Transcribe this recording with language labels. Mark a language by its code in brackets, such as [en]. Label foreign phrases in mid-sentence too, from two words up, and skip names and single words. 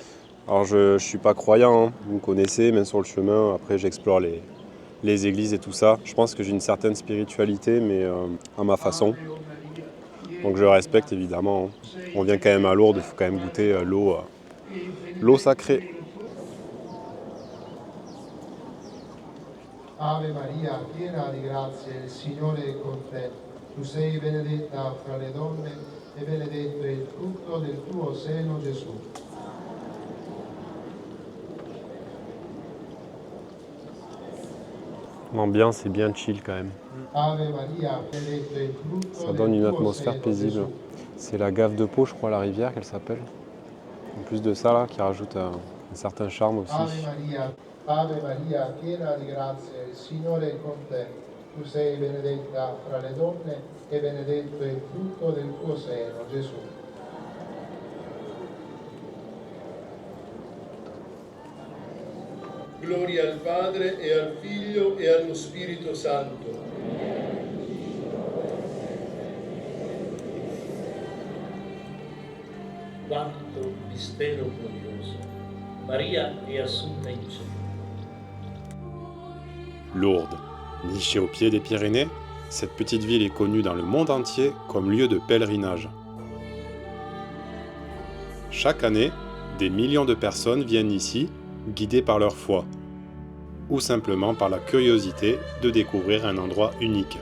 [fr] Alors, je ne suis pas croyant, hein. Vous me connaissez, même sur le chemin. Après, j'explore les églises et tout ça. Je pense que j'ai une certaine spiritualité, mais à ma façon. Donc je respecte évidemment. Hein. On vient quand même à Lourdes, il faut quand même goûter l'eau sacrée. [it] Ave Maria, piena di grazia, il Signore è con te. Tu sei benedetta fra le donne e benedetto è il frutto del tuo seno, Gesù. [fr] L'ambiance est bien chill quand même. [it] Ave Maria, benedetto è il frutto [fr] Ça donne [it] del [fr] une [it] tuo [fr] atmosphère [it] seno, [fr] paisible. [it] Gesù. [fr] C'est la Gave de Pau, je crois, la rivière qu'elle s'appelle. En plus de ça, là, qui rajoute un certain charme aussi. [it] Ave Maria, piena di grazia, il Signore è con te. Tu sei benedetta fra le donne e benedetto è il frutto del tuo seno, Gesù. Gloria al Padre e al Figlio e allo Spirito Santo. Quarto mistero glorioso. Maria è assunta in cielo. [fr] Lourdes, nichée au pied des Pyrénées, cette petite ville est connue dans le monde entier comme lieu de pèlerinage. Chaque année, des millions de personnes viennent ici, guidées par leur foi, ou simplement par la curiosité de découvrir un endroit unique.